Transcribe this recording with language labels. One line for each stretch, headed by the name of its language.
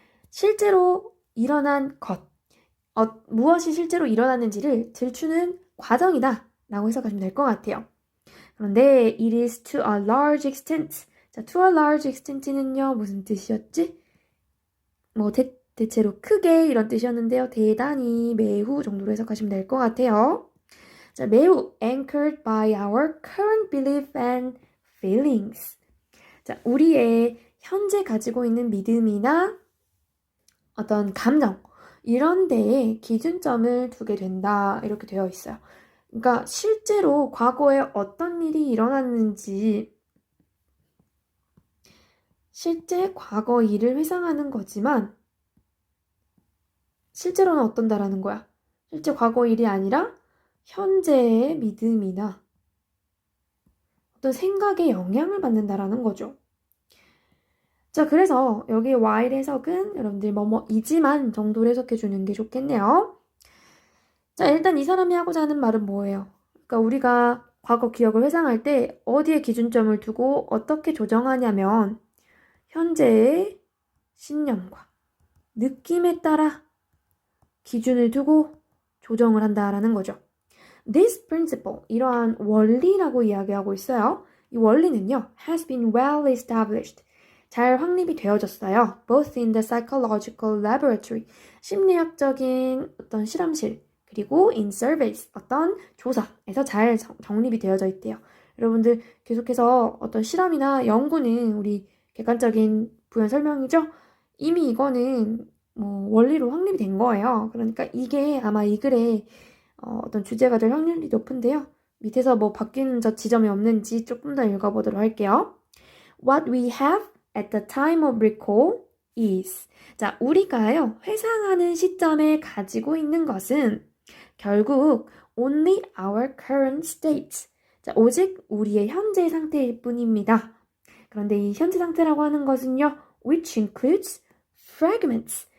Korean: 실제로 일어난 것, 무엇이 실제로 일어났는지를 들추는 과정이다 라고 해석하시면 될 것 같아요.
English: 그런데 it is to a large extent.
Korean: 자,
English: to a large extent
Korean: 는요, 무슨 뜻이었지? 뭐 대체로 크게 이런 뜻이었는데요. 대단히, 매우 정도로 해석하시면 될 것 같아요. 자, 매우
English: anchored by our current belief and feelings.
Korean: 자, 우리의 현재 가지고 있는 믿음이나 어떤 감정 이런 데에 기준점을 두게 된다 이렇게 되어 있어요. 그러니까 실제로 과거에 어떤 일이 일어났는지 실제 과거 일을 회상하는 거지만 실제로는 어떤다라는 거야. 실제 과거 일이 아니라 현재의 믿음이나 어떤 생각에 영향을 받는다라는 거죠. 자, 그래서 여기 while 해석은 여러분들 뭐뭐이지만 정도로 해석해 주는 게 좋겠네요. 자, 일단 이 사람이 하고자 하는 말은 뭐예요? 그러니까 우리가 과거 기억을 회상할 때 어디에 기준점을 두고 어떻게 조정하냐면 현재의 신념과 느낌에 따라 기준을 두고 조정을 한다라는 거죠.
English: This principle,
Korean: 이러한 원리라고 이야기하고 있어요. 이 원리는요,
English: has been well established.
Korean: 잘 확립이 되어졌어요.
English: Both in the psychological laboratory,
Korean: 심리학적인 어떤 실험실, 그리고
English: in surveys,
Korean: 어떤 조사에서 잘 정립이 되어져 있대요. 여러분들 계속해서 어떤 실험이나 연구는 우리 객관적인 부연 설명이죠. 이미 이거는 뭐 원리로 확립이 된 거예요. 그러니까 이게 아마 이 글에 어떤 주제가 될 확률이 높은데요. 밑에서 뭐 바뀌는 지점이 없는지 조금 더 읽어보도록 할게요.
English: What we have at the time of recall is.
Korean: 자, 우리가요, 회상하는 시점에 가지고 있는 것은 결국
English: only our current state.
Korean: 자, 오직 우리의 현재 상태일 뿐입니다. 그런데 이 현재 상태라고 하는 것은요,
English: which includes fragments.